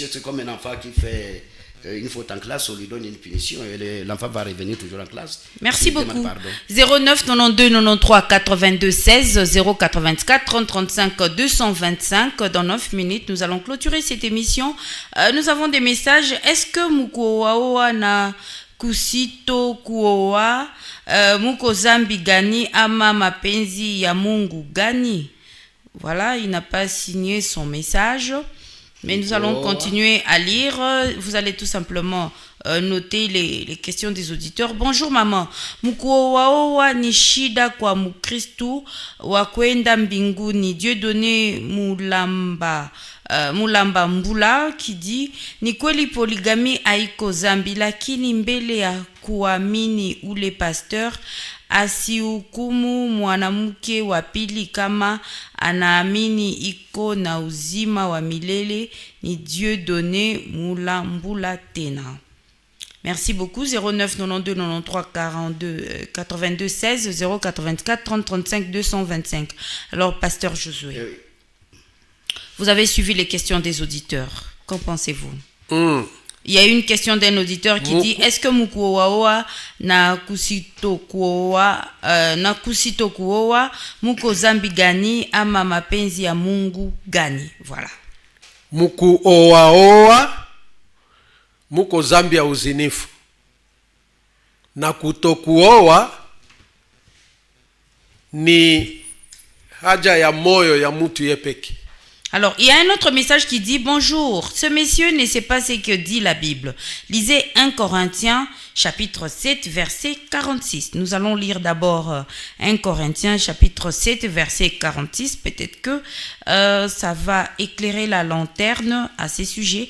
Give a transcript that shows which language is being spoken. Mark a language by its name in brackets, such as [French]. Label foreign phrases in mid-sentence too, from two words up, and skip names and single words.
[French] C'est comme un enfant qui fait une faute en classe, on lui donne une punition et l'enfant va revenir toujours en classe. Merci beaucoup. 09 92 93 82 16 084 30 35 225. Dans 9 minutes, nous allons clôturer cette émission. Nous avons des messages. Est-ce que [Swahili] Mukowaoa na Kusito Kuoa Muko Zambi gani ama mapenzi ya Mungu gani? [French] Voilà, il n'a pas signé son message. Mais nous allons continuer à lire. Vous allez tout simplement noter les questions des auditeurs. Bonjour maman. [Swahili] Mukuowaowa ni shida kwa mukristu wa kwenda mbinguni. Dieu donné mulamba mbula [French] qui dit [Swahili] ni kweli poligami haiko zambi, lakini mbele ya kuamini ule pasteur asihukumu mwanamke wa pili kama anaamini iko na uzima wa milele, ni Dieu donné mulambula tena. [French] Merci beaucoup. 09 92 93 42 82 16 084 30 35 225. Alors pasteur Josué, vous avez suivi les questions des auditeurs. Qu'en pensez-vous? Il y a une question d'un auditeur qui dit: est-ce que [Swahili] Mukuowaoa na kusito kuoa muko zambi gani ama mapenzi ya Mungu gani? [French] Voilà. [Swahili] Mukuowaoa muko zambi ya uzinifu, na kutokuoa ni haja ya moyo ya mutu yepeki. [French] Alors, il y a un autre message qui dit: bonjour, ce monsieur ne sait pas ce que dit la Bible. Lisez 1 Corinthiens, chapitre 7, verset 46. Nous allons lire d'abord 1 Corinthiens, chapitre 7, verset 46. Peut-être que ça va éclairer la lanterne à ces sujets.